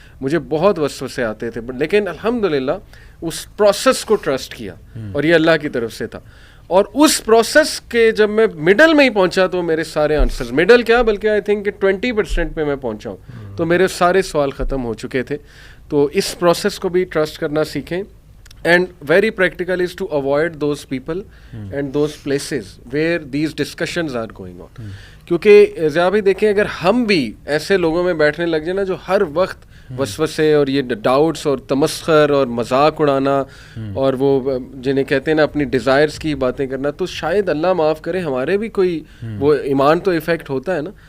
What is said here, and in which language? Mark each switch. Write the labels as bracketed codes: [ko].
[ur] مجھے بہت وسوسے آتے تھے, لیکن الحمدللہ اس پروسیس کو ٹرسٹ کیا, اور یہ اللہ کی طرف سے تھا. اور اس پروسیس کے جب میں مڈل میں ہی پہنچا تو میرے سارے آنسرز, مڈل کیا بلکہ آئی تھنک کہ 20% پہ میں پہنچا ہوں, تو میرے سارے سوال ختم ہو چکے تھے. تو اس پروسیس کو بھی ٹرسٹ کرنا سیکھیں. [en] And very practical is to avoid those people and those places where these discussions are going on. [ur] کیونکہ ذرا بھی دیکھیں, اگر ہم بھی ایسے لوگوں میں بیٹھنے لگ جائیں نا جو ہر وقت وسوسے اور یہ ڈاؤٹس اور تمسخر اور مذاق اڑانا اور وہ جنہیں کہتے ہیں نا اپنی ڈیزائرس کی باتیں کرنا, تو شاید اللہ معاف کرے ہمارے بھی کوئی وہ ایمان تو افیکٹ ہوتا ہے نا.